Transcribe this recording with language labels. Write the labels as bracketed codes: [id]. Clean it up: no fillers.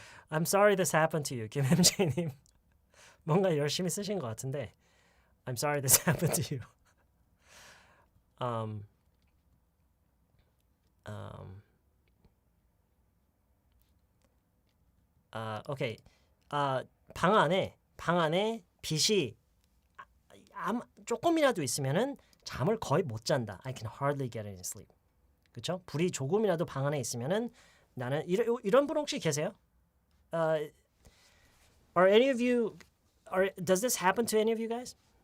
[en] I'm sorry this happened to you. 김MJ님. [ko] 뭔가 열심히 쓰신 것 같은데 [en] I'm sorry this happened to you. [ko] 오케이. 방 안에 빛이 조금이라도 있으면은 잠을 거의 못 잔다. [en] I can hardly get any sleep. [ko] 그렇죠? 불이 조금이라도 방 안에 있으면은 나는 이런 분 혹시 계세요? [en] Are any of you does this happen to any of you guys?